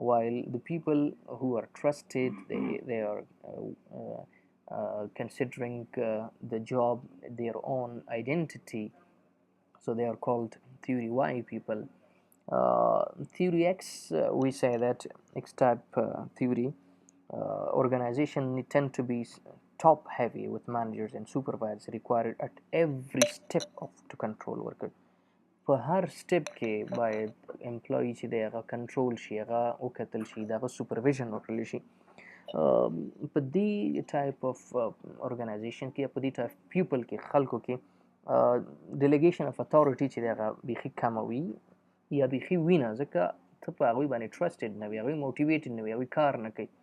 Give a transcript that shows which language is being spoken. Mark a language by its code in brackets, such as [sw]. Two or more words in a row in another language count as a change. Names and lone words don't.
[en] while the people who are trusted, they are considering the job their own identity, so they are called theory Y people. Theory X, we say that X type theory organization tend to be top heavy with managers and supervisors required at every step of to control worker. [ps] په هر سټپ کې باید امپلوي چې دی هغه کنټرول شي، هغه وکتل شي، د هغه سوپرویژن وکړل شي. په دې [en] type of organization [ps] کې، په دې [en] type people [ps] کې، خلکو کې [en] delegation of authority [ps] چې دی هغه بیخي کمه وي یا بیخي وي نه، ځکه ته په هغوی باندې ټرسټډ نه وي، هغوی موټیویټډ نه وي، هغوی کار نه کوي.